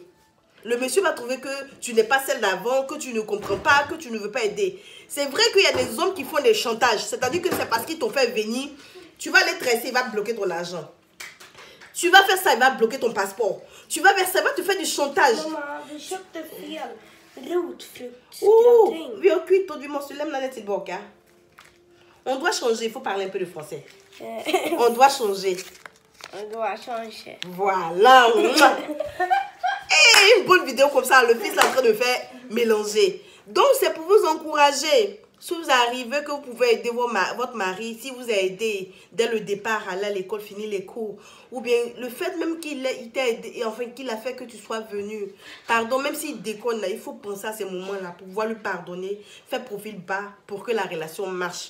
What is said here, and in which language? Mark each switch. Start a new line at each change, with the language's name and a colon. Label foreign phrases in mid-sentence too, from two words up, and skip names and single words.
French: Le monsieur va trouver que tu n'es pas celle d'avant, que tu ne comprends pas, que tu ne veux pas aider. C'est vrai qu'il y a des hommes qui font des chantages. C'est-à-dire que c'est parce qu'ils t'ont fait venir. Tu vas les tresser, il va bloquer ton argent. Tu vas faire ça, il va bloquer ton passeport. Tu vas faire ça, il va te faire du chantage.
Swedish: Mamma, vi köpte fel rotfrukt. Oh, vi har kvittot, vi måste lämna det tillbaka.
French: On doit changer, il faut parler un peu de français. On doit changer. On doit changer. Voilà. Et une bonne vidéo comme ça, le fils est en train de faire mélanger. Donc, c'est pour vous encourager. Si vous arrivez que vous pouvez aider votre mari, si vous avez aidé dès le départ à aller à l'école, finir les cours, ou bien le fait même qu'il t'a aidé, enfin qu'il a fait que tu sois venu, pardon, même s'il déconne, là, il faut penser à ces moments-là pour pouvoir lui pardonner, faire profil bas pour que la relation marche.